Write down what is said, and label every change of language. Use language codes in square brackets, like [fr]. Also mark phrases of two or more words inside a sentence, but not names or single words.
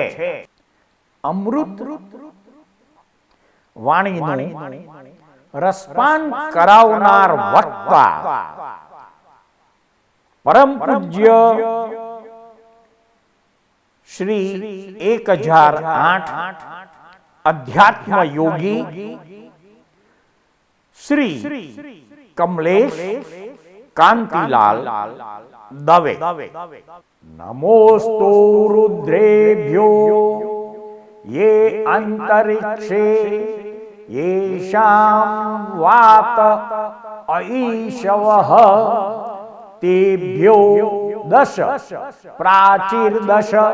[gu] અમૃત વાણીનું રસપાન કરાવનાર વક્તા પરમ પૂજ્ય શ્રી 1008 અધ્યાત્મ યોગી श्री कमलेश कांतिलाल दवे। [sa] नमोस्तु रुद्रेभ्यो ये अंतरिक्षे येषां वात ऐशवः तेभ्यो दश प्राचीर्दश